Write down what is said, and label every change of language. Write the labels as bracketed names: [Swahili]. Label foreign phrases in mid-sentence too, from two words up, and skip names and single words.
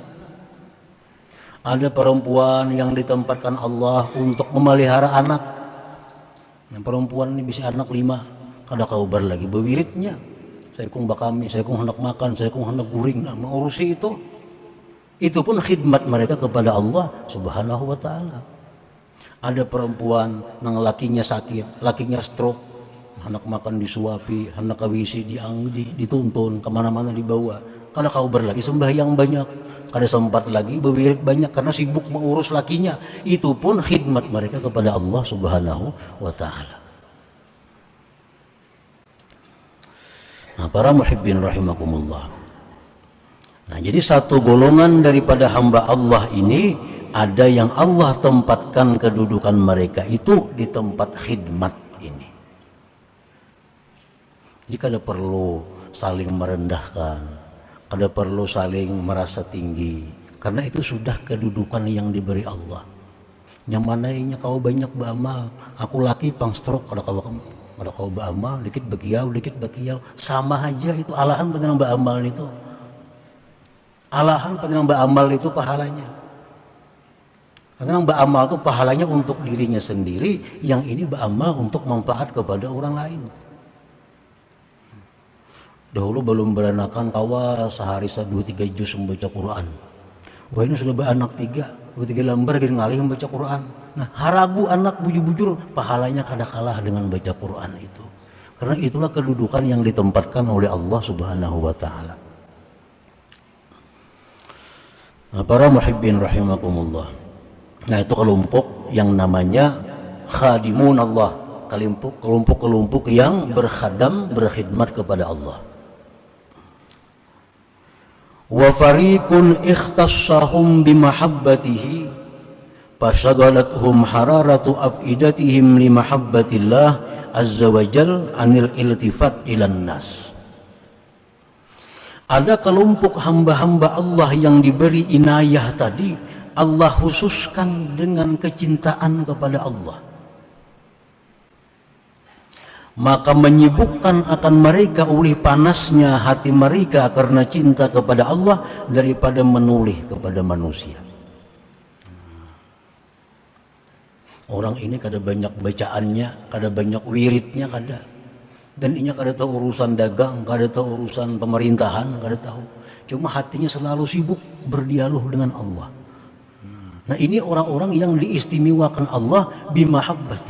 [Indonesian] Ada perempuan yang ditempatkan Allah untuk memelihara anak. [Banjar] Yang perempuan ini bisa anak 5, kada kaubar lagi bewiritnya. Saya kung bakami, saya kung hendak makan, saya kung hendak guring, nah, mengurusi itu. [Indonesian] Itu pun khidmat mereka kepada Allah [Arabic] سبحانه وتعالى. [Banjar] Ada perempuan nang lakinya sakit, lakinya stroke, hendak makan disuapi, hendak kawisi dituntun, kemana-mana dibawa. Kada kaubar lagi sembahyang banyak, kada sempat lagi bewirit banyak karena sibuk mengurus lakinya. [Indonesian] Itu pun khidmat mereka kepada Allah [Arabic] سبحانه وتعالى. [Indonesian] Nah, para [Arabic] المحبين رحمكم الله. [Indonesian] Nah, jadi satu golongan daripada hamba Allah ini ada yang Allah tempatkan kedudukan mereka itu di tempat khidmat ini. [Banjar] Jadi kada perlu saling merendahkan, kada perlu saling merasa tinggi, karena itu sudah kedudukan yang diberi Allah. Yang mana ini kau banyak beramal, aku laki pang stroke, kada kau beramal, dikit bakiau, sama aja itu alahan pada nang beramal itu. Alahan pada nang beramal itu pahalanya. Karena nang beramal itu pahalanya untuk dirinya sendiri, yang ini beramal untuk manfaat kepada orang lain. Dahulu belum beranakan kawa sehari 2-3 juz membaca Quran. Wah, ini sudah beranak 2-3 lembar gitu ngalih membaca Quran. Nah, haragu anak bujur-bujur pahalanya kada kalah dengan baca Quran itu. [Indonesian] Karena itulah kedudukan yang ditempatkan oleh Allah [Arabic] سبحانه وتعالى. [Indonesian] Nah, para [Arabic] المحبين رحمكم الله. [Indonesian] Nah, itu kelompok yang namanya [Arabic] خادمون الله, [Indonesian] kelompok yang berkhidmat kepada Allah. [Arabic] وفريق اختصهم بمحبته فشغلتهم حرارة أفئدتهم لمحبة الله عز وجل عن الالتفات إلى الناس. [Indonesian] Ada kelompok hamba-hamba Allah yang diberi inayah tadi, Allah khususkan dengan kecintaan kepada Allah, maka menyibukkan akan mereka oleh panasnya hati mereka karena cinta kepada Allah daripada menoleh kepada manusia. [Banjar] Orang ini kada banyak bacaannya, kada banyak wiridnya, kada. Dan ini kada tahu urusan dagang, kada tahu urusan pemerintahan, kada tahu. [Indonesian] Cuma hatinya selalu sibuk berdialog dengan Allah. Nah, ini orang-orang yang diistimewakan Allah bimahabbati.